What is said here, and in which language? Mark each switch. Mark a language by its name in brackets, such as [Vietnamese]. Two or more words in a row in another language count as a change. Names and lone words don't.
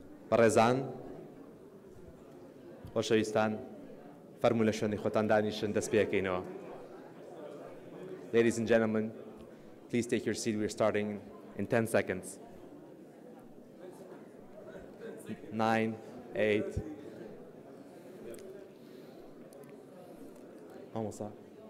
[Central Kurdish] بەڕێزان خۆشەویستان فەرموو لە شوێنی خۆتان دانیشن دەست پێکەینەوە. [English] Ladies and gentlemen, please take your seat. We're starting in 10 seconds. 9, 8. Almost up.